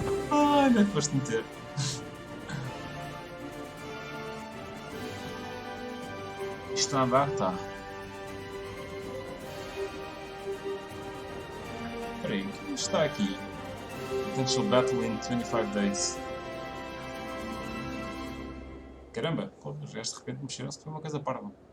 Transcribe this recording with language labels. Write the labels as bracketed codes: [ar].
[pt] Ai, não é que foste meter. Isto está a andar? Está. Espera aí, o que está aqui? [en] Potential battle in 25 days. [pt] Caramba, pô, os gajos de repente mexeram-se, foi uma coisa parva.